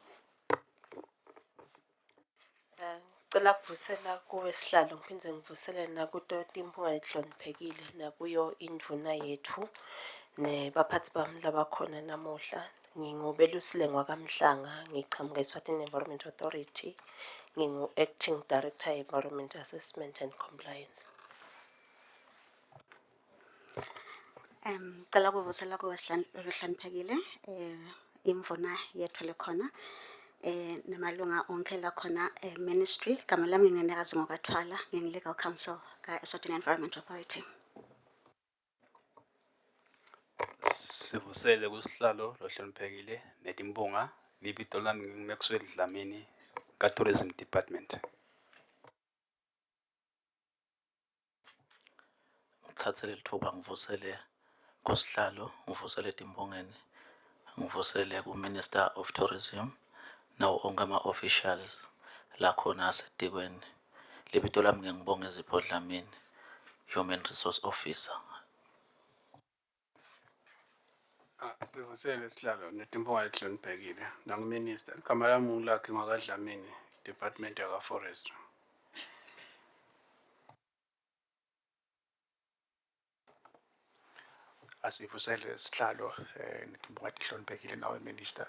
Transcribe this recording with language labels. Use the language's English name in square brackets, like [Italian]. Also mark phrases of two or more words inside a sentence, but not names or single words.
[Swati] Ngicela kuvusela kuwe Sihlalo, ngiphinde ngivusele nakuto timpunga letihloniphekile nakuyo indvuna yethu nebaphathi bami labakhona namuhla. Ngingubelusile Ngwakamhlanga, ngichamuka eSwatini Environment Authority, ngingu- [English] acting director Environment Assessment and Compliance. [Swati] Ngicela kuvusela kuwe Sihlalo lohloniphekile. Imvuna yethu lekhona namalunga onke lakhona ministry. Igama lami nginenekazi ngokathwala, ngingi- [English] legal counsel [Swati] ka-Eswatini Environment Authority. Sivusele kusihlalo lohloniphekile netimpunga libito lami ngingu-Maxwell Dlamini ka-Tourism Department. Ngithathele lithuba ngivusele kusihlalo, ngivusele timpongeni, ngivusele ku- [English] Minister of Tourism [Swati] nawo onke ama-officials la khona asetikweni. Libito lami ngiyangibonga Zipho Dlamini, [English] Human Resource Officer. [Swati] Sivusele sihlalo netimpunga lehloniphekile nangu-Minister. Igama lami ngulakhi ngwakaDlamini, Department yaka-Forestry. Asivusele sihlalo netimpunga lehloniphekile nawe Minister.